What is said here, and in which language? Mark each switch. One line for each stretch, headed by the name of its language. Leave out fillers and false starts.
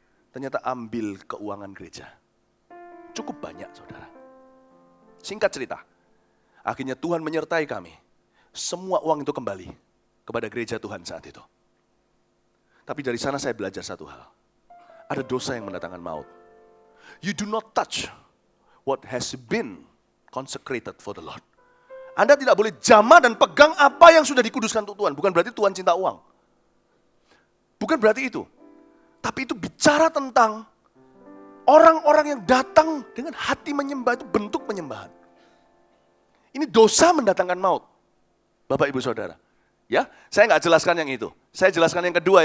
Indonesian: Ternyata ambil keuangan gereja. Cukup banyak, saudara. Singkat cerita, akhirnya Tuhan menyertai kami. Semua uang itu kembali kepada gereja Tuhan saat itu. Tapi dari sana saya belajar satu hal. Ada dosa yang mendatangkan maut.
English: You do not touch what has been consecrated for the Lord.
Indonesian: Anda tidak boleh jamah dan pegang apa yang sudah dikuduskan untuk Tuhan. Bukan berarti Tuhan cinta uang. Bukan berarti itu. Tapi itu bicara tentang orang-orang yang datang dengan hati menyembah, itu bentuk penyembahan. Ini dosa mendatangkan maut. Bapak, Ibu, Saudara. Ya, saya nggak jelaskan yang itu. Saya jelaskan yang kedua.